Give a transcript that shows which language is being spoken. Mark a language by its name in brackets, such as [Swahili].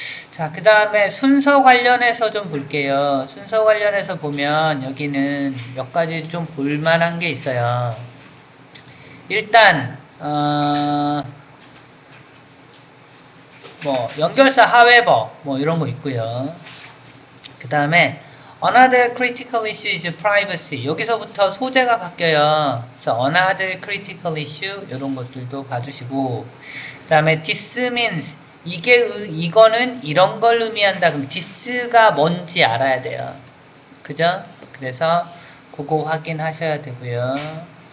[Korean] 자, 그 다음에 순서 관련해서 좀 볼게요. 순서 관련해서 보면 여기는 몇 가지 좀 볼만한 게 있어요. 일단 뭐 연결사 however 뭐 이런 거 있고요. 그 다음에 [English] another critical issue is privacy. [Korean] 여기서부터 소재가 바뀌어요. 그래서 [English] another critical issue [Korean] 이런 것들도 봐주시고, 그 다음에 [English] this means [Korean] 이거는 이런 걸 의미한다. 그럼 this가 뭔지 알아야 돼요. 그죠? 그래서 그거 확인하셔야 되고요.